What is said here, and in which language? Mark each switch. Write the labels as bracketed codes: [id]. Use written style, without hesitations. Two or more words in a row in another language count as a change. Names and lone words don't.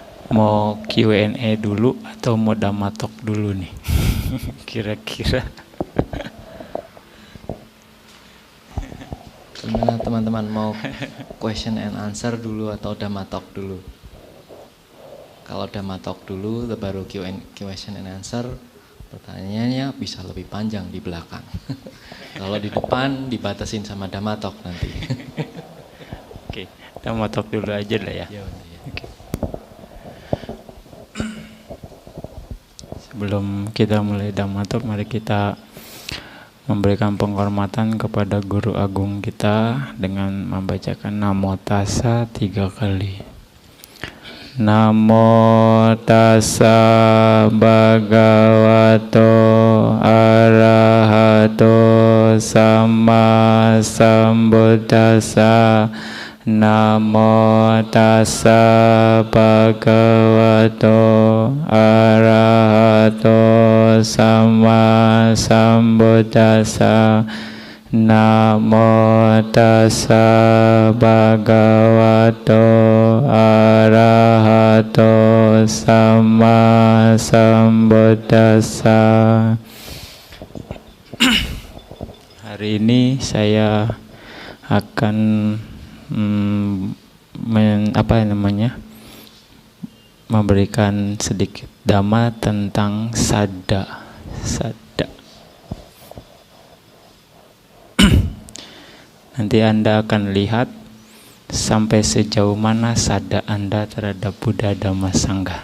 [id] Mau Q&A dulu atau mau [en] Dhamma Talk [id] dulu nih? Kira-kira. Gimana teman-teman, mau [en] question and answer [id] dulu atau [en] Dhamma Talk [id] dulu? Kalau [en] Dhamma Talk [id] dulu baru [en] question and answer, [id] pertanyaannya bisa lebih panjang di belakang. Kalau di depan dibatasin sama [en] Dhamma Talk [id] nanti. Oke, [en] Dhamma Talk [id] dulu aja lah ya. Oke. Sebelum kita mulai Dhamma Talk, mari kita memberikan penghormatan kepada Guru Agung kita dengan membacakan [pi] Namo Tassa [id] 3 kali. [pi] Namo Tassa Bhagavato Arahato Samma Sambuddhassa. Namo Tassa Bhagavato Arahato Samma Sambuddhassa. Namo Tassa Bhagavato Arahato Samma Sambuddhassa. [id] Hari ini saya akan memberikan sedikit dhamma tentang sadda. Nanti Anda akan lihat sampai sejauh mana sadda Anda terhadap Buddha, Dhamma, Sangha.